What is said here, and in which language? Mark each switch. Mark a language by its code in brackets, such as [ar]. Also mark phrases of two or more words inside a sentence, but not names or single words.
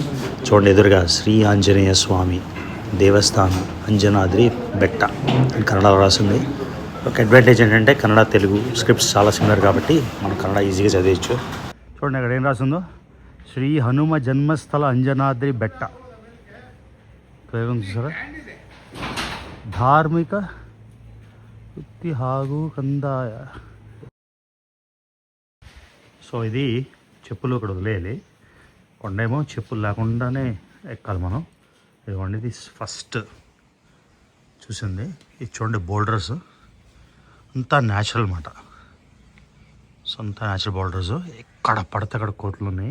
[te] చూడండి ఎదురుగా శ్రీ ఆంజనేయ స్వామి దేవస్థానం, అంజనాద్రి బెట్ట అని కన్నడలో రాసింది. ఒక అడ్వాంటేజ్ ఏంటంటే కన్నడ, తెలుగు స్క్రిప్ట్స్ చాలా సిమిలర్ కాబట్టి మనం కన్నడ ఈజీగా చదివచ్చు. చూడండి అక్కడ ఏం రాసిందో, శ్రీ హనుమ జన్మస్థల అంజనాద్రి బెట్ట. ప్రయోగం చూసారా? [kn] ಧಾರ್ಮಿಕ ವೃತ್ತಿ ಹಾಗೂ ಕಂದಾಯ [te] సో ఇది చెప్పులు ఇక్కడ వదిలేయాలి. కొండేమో చెప్పులు లేకుండానే ఎక్కాలి మనం. ఇదిగోండి ఇది ఫస్ట్ చూసింది. ఇది చూడండి బోల్డర్స్ అంతా న్యాచురల్ అన్నమాట. సో అంతా [en] natural boulders. [te] ఎక్కడ పడితే అక్కడ కోట్లు ఉన్నాయి.